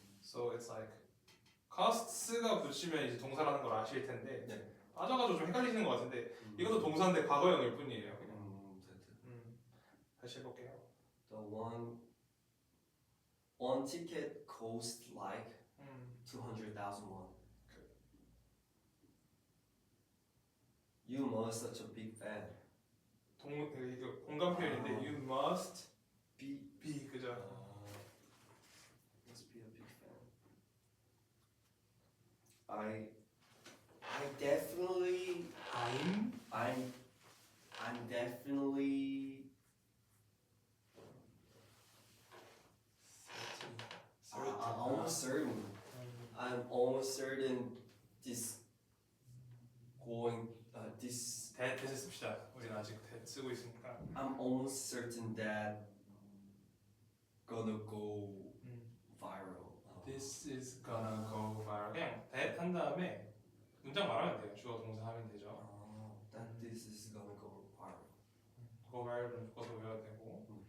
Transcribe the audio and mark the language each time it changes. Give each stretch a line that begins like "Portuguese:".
English: So it's like
Korean: costs가 붙이면 이제 동사라는 걸 아실 텐데 네. 빠져가지고 좀 헷갈리시는 것 같은데 이것도 동사인데 과거형일 뿐이에요. 그냥. 다시 해볼게요.
English: The one ticket cost like 200,000 won. You must such a big fan.
Korean: 이거 공감 표현인데
English: you must be
Korean: 그죠?
English: Must be a big fan. I definitely I'm definitely I'm almost certain. I'm almost certain this this
Korean: 대세 씁시다. 우리는 아직 대 쓰고 있으니까.
English: I'm almost certain that gonna go viral. This is gonna go viral.
Korean: 그냥 that 한 다음에 문장 말하면 돼요. 주어 동사 하면 되죠.
English: That this is gonna go viral.
Korean: go viral은 묶어서 외워야 되고.